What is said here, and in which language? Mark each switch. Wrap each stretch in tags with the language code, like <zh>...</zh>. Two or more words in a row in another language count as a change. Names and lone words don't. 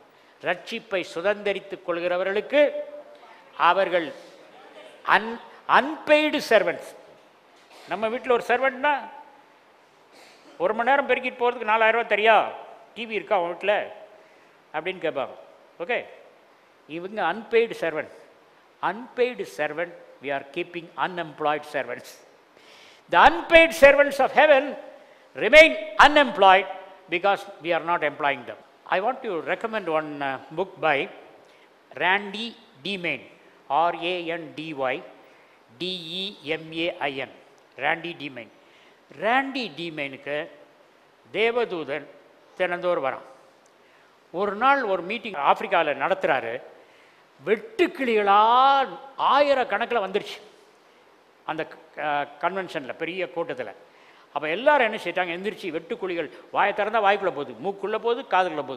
<ta>ரட்சிப்பை சுதந்திரித்துக் கொள்கிறவர்களுக்கு அவர்கள்</ta> <en>unpaid servants.</en> <ta>நம்ம வீட்டில் ஒரு சர்வெண்ட்னா 1 மணி நேரம் பெருக்கிட்டு போகிறதுக்கு 4000 ரூபா தெரியா, டிவி இருக்கா அவன் வீட்டில் அப்படின்னு கேட்பாங்க.</ta> <en>ஓகே, இவங்க unpaid servant. unpaid servant, we are keeping unemployed servants. The unpaid servants of heaven remain unemployed because we are not employing them. I want to recommend one book by Randy Demain, R-A-N-D-Y-D-E-M-A-I-N, Randy Demain.</en> <ta>Randy Demainக்கு தேவதூதன் தினந்தோறும் வரான். ஒரு நாள் ஒரு மீட்டிங் ஆப்பிரிக்காவில் நடத்துகிறாரு. வெட்டுக்கிளிகளால் 1000 கணக்கில் வந்துருச்சு அந்த கன்வென்ஷனில், பெரிய கூட்டத்தில். அப்போ எல்லாரும் என்ன செய்யிட்டாங்க, எந்திரிச்சு வெட்டுக்குழிகள் வாயை திறந்தால் வாய்க்குள்ளே போகுது, மூக்குள்ளே போகுது, காதுக்குள்ளே போகுது.</ta>